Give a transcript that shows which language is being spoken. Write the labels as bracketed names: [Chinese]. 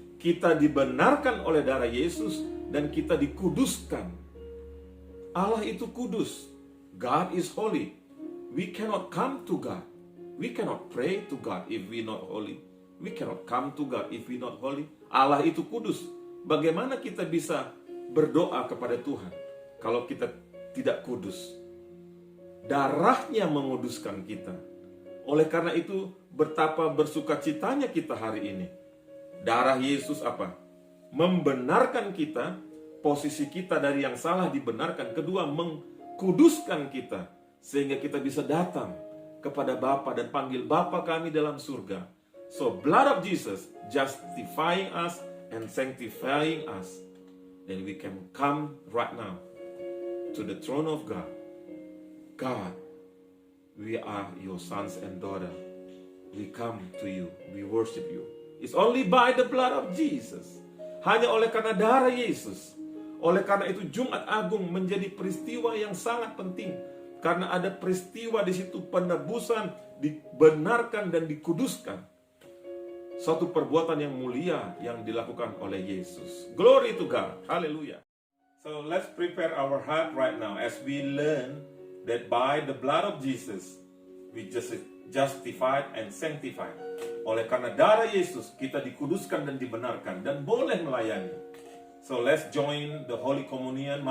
[Indonesian] Kita dibenarkan oleh darah Yesus dan kita dikuduskan. Allah itu kudus. [English] God is holy. We cannot come to God. We cannot pray to God if we not holy. We cannot come to God if we not holy. [Indonesian] Allah itu kudus. Bagaimana kita bisa berdoa kepada Tuhan kalau kita tidak kudus? Darahnya menguduskan kita. Oleh karena itu, betapa bersukacitanya kita hari ini. Darah Yesus apa? Membenarkan kita, posisi kita dari yang salah dibenarkan. Kedua, kuduskan kita sehingga kita bisa datang kepada Bapa dan panggil Bapa kami dalam surga. [English] So blood of Jesus justifying us and sanctifying us, then we can come right now to the throne of God. God, we are your sons and daughters. We come to you, we worship you. It's only by the blood of Jesus. [Indonesian] Hanya oleh karena darah Yesus. Oleh karena itu Jumat Agung menjadi peristiwa yang sangat penting. Karena ada peristiwa di situ penebusan, dibenarkan dan dikuduskan. Suatu perbuatan yang mulia yang dilakukan oleh Yesus. [English] Glory to God. Hallelujah. So let's prepare our heart right now as we learn that by the blood of Jesus we just justified and sanctified. [Indonesian] Oleh karena darah Yesus kita dikuduskan dan dibenarkan dan boleh melayani. [English] So let's join the Holy Communion.